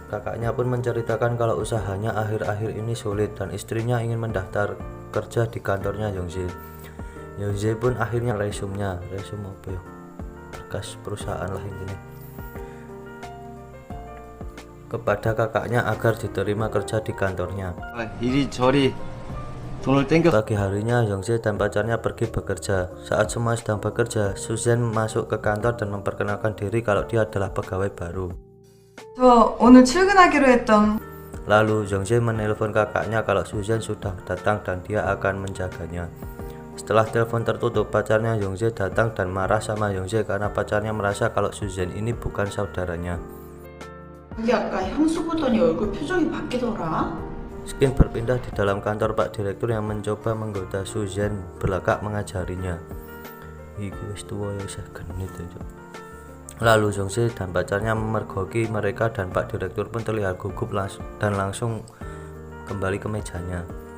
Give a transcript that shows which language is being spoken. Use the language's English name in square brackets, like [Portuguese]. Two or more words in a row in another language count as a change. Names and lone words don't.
[Indonesian] Kakaknya pun menceritakan kalau usahanya akhir-akhir ini sulit dan istrinya ingin mendaftar kerja di kantornya Youngjae. Youngjae pun akhirnya resume apa ya? Berkas perusahaan lah ini kepada kakaknya agar diterima kerja di kantornya. [Korean] 이리저리 돈을 땡겨. [Indonesian] Pagi harinya Youngjae dan pacarnya pergi bekerja. Saat semua sedang bekerja, Susan masuk ke kantor dan memperkenalkan diri kalau dia adalah pegawai baru. [Korean] 저 오늘 출근하기로 했던. [Indonesian] Lalu Youngjae menelpon kakaknya kalau Susan sudah datang dan dia akan menjaganya. Setelah telepon tertutup, pacarnya Youngjae datang dan marah sama Youngjae karena pacarnya merasa kalau Susan ini bukan saudaranya. [Korean] 그게 아까 향수 보더니 얼굴 표정이 바뀌더라. [Indonesian] Skin berpindah di dalam kantor Pak Direktur yang mencoba menggoda Susan berlagak mengajarinya. [Javanese] Iki wis tuwa ya isih genit ya. [Indonesian] Lalu Youngjae dan pacarnya memergoki mereka dan Pak Direktur pun terlihat gugup dan langsung kembali ke mejanya.